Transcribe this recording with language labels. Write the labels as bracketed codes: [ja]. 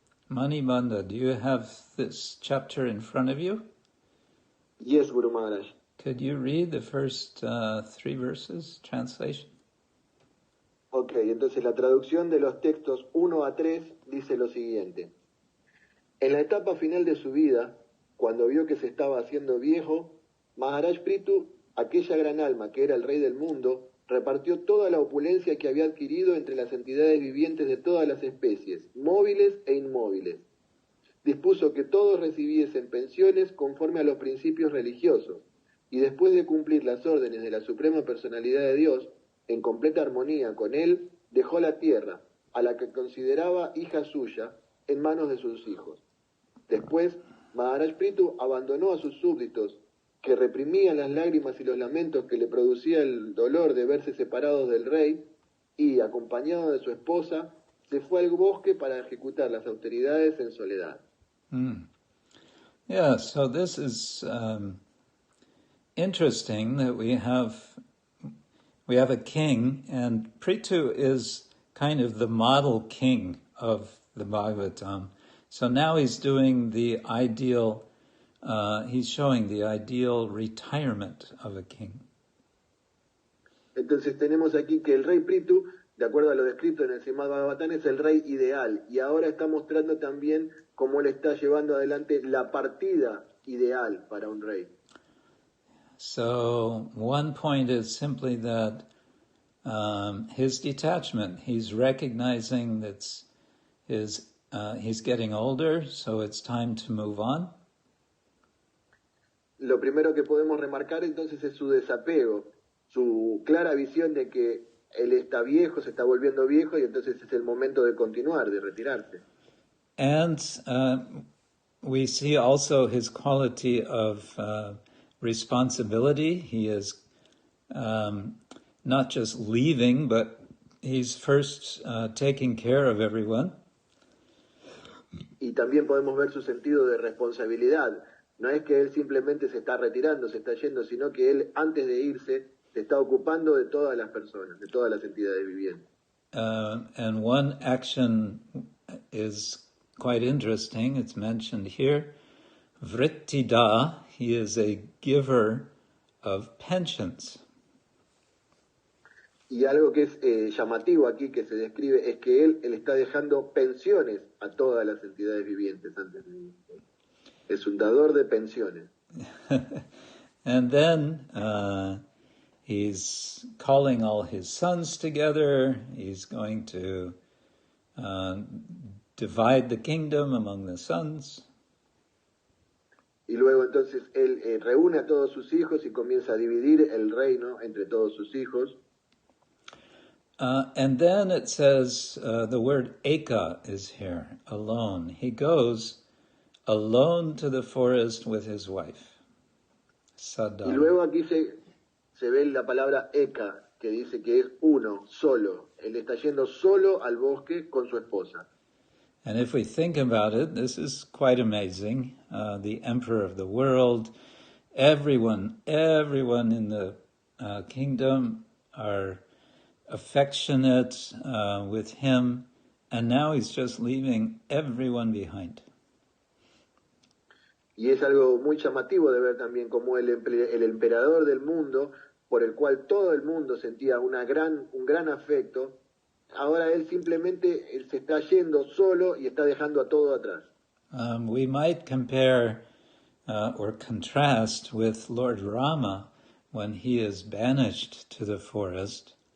[en] Manibanda, do you have this chapter in front of you? Yes, Guru Maharaj. Could you read the first 3 verses, translation? [es] Ok, entonces la traducción de los textos 1 a 3 dice lo siguiente. En la etapa final de su vida, cuando vio que se estaba haciendo viejo, Maharaj Prithu, aquella gran alma que era el rey del mundo, repartió toda la opulencia que había adquirido entre las entidades vivientes de todas las especies, móviles e inmóviles. Dispuso que todos recibiesen pensiones conforme a los principios religiosos, y después de cumplir las órdenes de la Suprema Personalidad de Dios, en completa armonía con él, dejó la tierra, a la que consideraba hija suya, en manos de sus hijos. Después, Maharaj Prithu abandonó a sus súbditos, que reprimían las lágrimas y los lamentos que le producía el dolor de verse separados del rey, y, acompañado de su esposa, se fue al bosque para ejecutar las austeridades en soledad. [en] Yeah, so this is interesting that we have a king, and Prithu is kind of the model king of the Bhagavatam. So now he's doing the ideal, he's showing the ideal retirement of a king. [es] Entonces tenemos aquí que el rey Prithu, de acuerdo a lo descrito en el Srimad-Bhagavatam, es el rey ideal, y ahora está mostrando también cómo él está llevando adelante la partida ideal para un rey. [en] So one point is simply that his detachment, he's recognizing that he's getting older, so it's time to move on. [es] Lo primero que podemos remarcar entonces es su desapego, su clara visión de que él está viejo, se está volviendo viejo, y entonces es el momento de continuar, de retirarse. [en] And we see also his quality of responsibility. He is not just leaving, but he's first taking care of everyone. [es] Y también podemos ver su sentido de responsabilidad. No es que él simplemente se está retirando, se está yendo, sino que él, antes de irse, se está ocupando de todas las personas, de todas las entidades vivientes. [en] And one action is quite interesting. It's mentioned here. Vrittida, he is a giver of pensions. [es] Y algo que es llamativo aquí, que se describe, es que él está dejando pensiones a todas las entidades vivientes antes de irse. Es un dador de pensiones. [en] And then he's calling all his sons together. He's going to divide the kingdom among the sons. [es] Y luego entonces él reúne a todos sus hijos y comienza a dividir el reino entre todos sus hijos. [en] And then it says the word eka is here, alone. He goes alone to the forest with his wife, Sada. [es] Y luego aquí se ve la palabra eka, que dice que es uno, solo. Él está yendo solo al bosque con su esposa. [en] And if we think about it, this is quite amazing. The emperor of the world, everyone in the kingdom are affectionate with him, and now he's just leaving everyone behind. [es] Y es algo muy llamativo de ver también como el emperador del mundo, por el cual todo el mundo sentía un gran afecto, ahora él simplemente se está yendo solo y está dejando a todo atrás. [en] We might compare or contrast with Lord Rama when he is banished to the forest.